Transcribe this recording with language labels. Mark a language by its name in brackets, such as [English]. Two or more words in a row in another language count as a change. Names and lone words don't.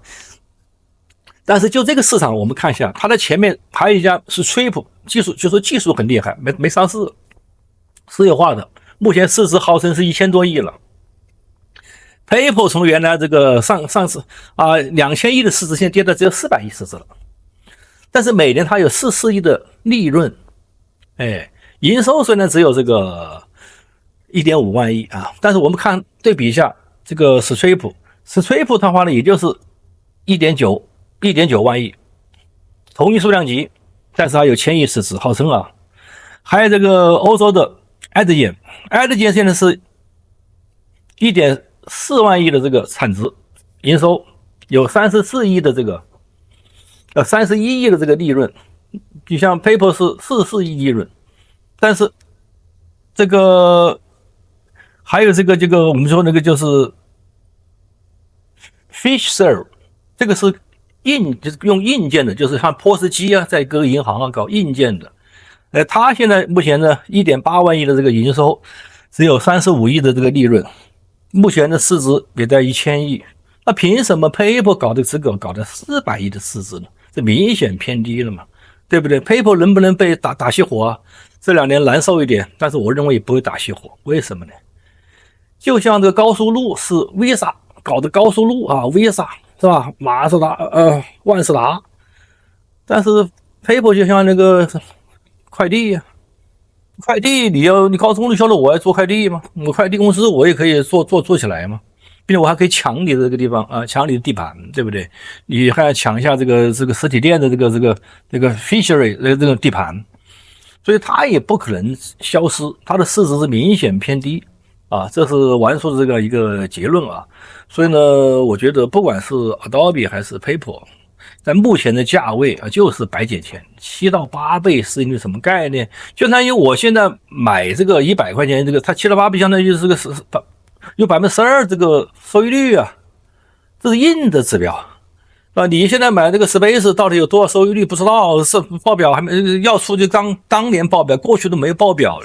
[Chinese] 但是就這個市場，我們看一下，它的前面還有一家是 Stripe， 技術很厲害，沒上市，私有化的，目前市值號稱是1000多億了。PayPal 從原來這個上市2000億的市值，現在跌到只有400億市值了。但是每年它有44億的利潤，營收雖然只有這個 1.5 萬億啊，但是我們看對比一下這個 Stripe 它花的也就是 1.9 萬億，同一數量級，但是它有1000億市值號稱啊。還有這個歐洲的 Adyen 現在是 1.4 萬億的這個產值，營收有34億的這個31億的這個利潤，你像 PayPal 是44億利潤，但是這個還有這個我們說那個就是 Fiserv，這個是就是用硬件的，就是像 POS 機啊，在各个銀行啊搞硬件的，它現在目前呢 1.8 萬億的這個營收，只有35億的這個利潤，目前的市值也在1000億，那憑什麼 PayPal 搞的400億的市值呢？這明顯偏低了嘛，對不對？ PayPal 能不能被打熄火啊？這2年難受一點，但是我認為也不會打熄火。為什麼呢？就像這個高速路是 Visa 搞的高速路啊 ，Visa 是吧？馬自達萬事達，但是 PayPal 就像那個快遞呀，快遞你高速公路銷售，我要做快遞嗎？我快遞公司我也可以做起來嗎？並且我還可以搶你的這個地方啊，搶你的地盤，對不對？你還要搶一下這個實體店的這個 Fishery 這個地盤，所以它也不可能消失，它的市值是明顯偏低啊，這是玩說的這個一個結論啊。所以呢，我覺得不管是 Adobe 還是 PayPal， 在目前的價位啊，就是白撿錢，7到8倍是一個什麼概念？就相當於我現在買這個100塊錢，這個它7到8倍，相當於是個有 12% 這個收益率啊，這是硬的指標啊。你現在買這個 Space 到底有多少收益率不知道，是報表還沒要出，就當年報表，過去都沒有報表。